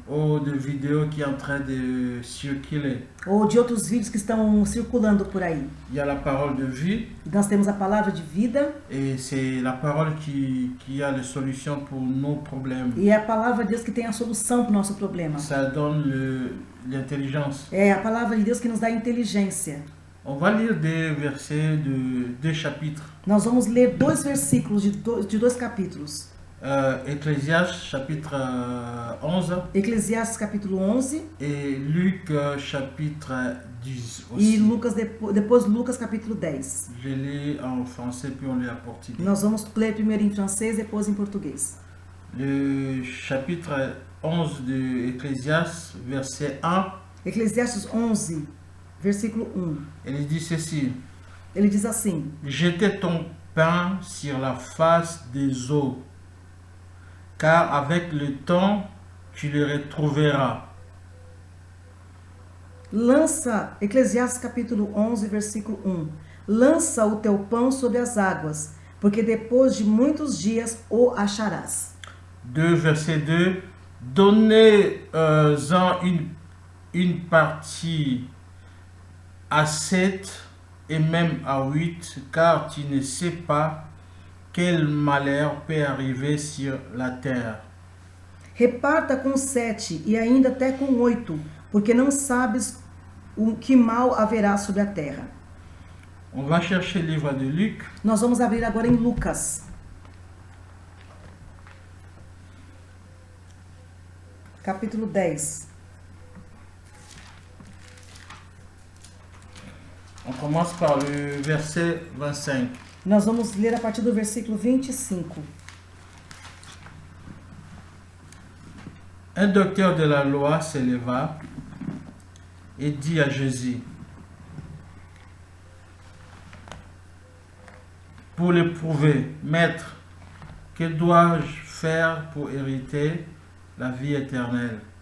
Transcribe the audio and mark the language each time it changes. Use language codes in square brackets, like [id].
[fr] ou de vidéos qui est en train de circuler. [pt] ou de outros vídeos que estão circulando por aí. [fr] Il y a la parole de vie [pt] Nós temos a palavra de vida [fr] et c'est la parole qui a les solutions pour nos problèmes. [pt] e é a palavra de Deus que tem a solução para o nosso problema. [fr] Ça donne l'intelligence. [pt] É a palavra de Deus que nos dá inteligência. [fr] On va lire des versets de deux chapitres. [pt] Nós vamos ler 2 versículos de dois capítulos. [fr] Ecclésiaste chapitre 11 [pt] Eclesiastes capítulo 11 [fr] et Luc chapitre 10 [pt] e [fr] aussi. [pt] Lucas depois Lucas capítulo 10. [fr] Je lis en français puis on lit en portugais. [pt] Nós vamos ler primeiro em francês, depois em português. [fr] Le chapitre 11 de Ecclésiaste, verset 1, [pt] Eclesiastes 11, versículo 1. [fr] il dit ceci. [pt] Ele diz assim: [fr] Jetez ton pain sur la face des eaux, car avec le temps, tu le retrouveras. [pt] Lança, Eclesiastes capítulo 11, versículo 1. Lança o teu pão sobre as águas, porque depois de muitos dias o acharás. [fr] 2, verset 2. Donnez-en une partie à 7 et même à 8, car tu ne sais pas quel malheur peut arriver sur la terre. [pt] Reparta com 7 e ainda até com 8, porque não sabes o que mal haverá sobre a terra. [fr] On va chercher le livre de Luc, [pt] Nós vamos abrir agora em Lucas, capítulo 10. [fr] on commence par le verset 25. [pt] Nós vamos ler a partir do versículo 25. [fr] Un docteur de la loi se leva et dit à Jésus, pour le prouver, Maître, que dois-je faire pour hériter la vie éternelle?